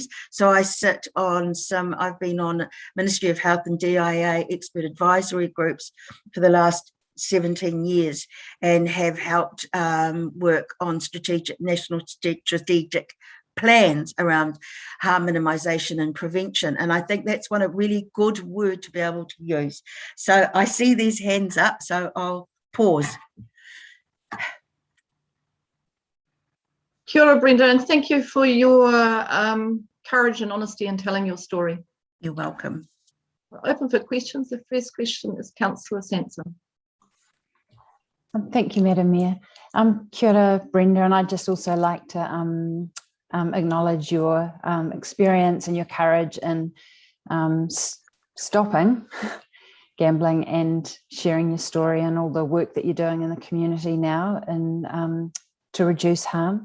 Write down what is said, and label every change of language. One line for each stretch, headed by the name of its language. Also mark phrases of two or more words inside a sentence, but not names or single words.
English: So I sit on I've been on Ministry of Health and DIA expert advisory groups for the last 17 years and have helped work on national strategic plans around harm minimisation and prevention. And I think that's one a really good word to be able to use. So I see these hands up, so I'll pause.
Māori: Kia ora, Brenda,
English: and thank you for your courage and honesty in telling your story. You're welcome. We're open for questions. The first question is Councillor Sansom. Thank you, Madam Mayor.
Māori: Kia ora, Brenda,
English: and I'd just also like to acknowledge your experience and your courage in stopping gambling and sharing your story and all the work that you're doing in the community now and to reduce harm.